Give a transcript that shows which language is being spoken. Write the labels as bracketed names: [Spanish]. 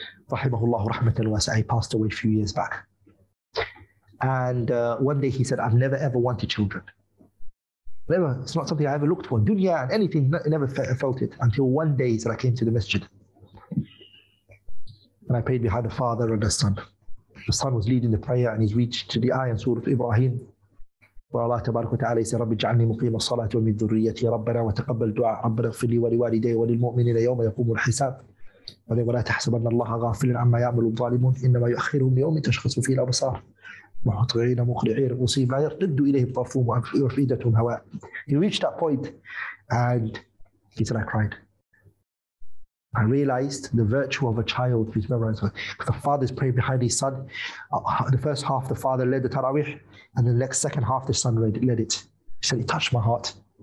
[Arabic] Rahimahullah rahmatan wasi'ah. [English] He passed away a few years back. And one day he said, I've never ever wanted children. Never. It's not something I ever looked for. Dunya and anything, I never felt it. Until one day that I came to the masjid. And I prayed behind the father and the son. The son was leading the prayer and he's reached to the ayah in Surah Ibrahim, where Allah Tabarak wa Ta'ala says, [Arabic] رَبِّ اجْعَلْنِي مُقِيمَ الصَّلَاةِ وَمِنْ ذُرِّيَّتِي رَبَّنَا وَتَقَبَّلْ دُعَاءَ رَبَّنَا اغْفِرْ لِي وَلِوَالِدَيَّ وَلِلْمُؤْمِنِينَ يَوْمَ يَقُومُ الْحِسَابُ وَلَا تَحْسَبَنَّ اللَّهَ غَافِلًا عَمَّا يَعْمَلُ الظَّالِمُونَ إِنَّمَا يُؤَخِّرُهُمْ لِيَوْمٍ تَشْخَصُ فِيهِ الْأَبْصَارُ مُهْطِعِينَ مُقْنِعِي رُءُوسِهِمْ لَا يَرْتَدُّ إِلَيْهِمْ طَرْفُهُمْ وَأَفْئِدَتُهُمْ هَوَاءٌ. [English] He reached that point and he said, I cried. I realized the virtue of a child who's memorized. The father's praying behind his son. The first half, the father led the Tarawih, and the next second half, the son led it. He said, it touched my heart.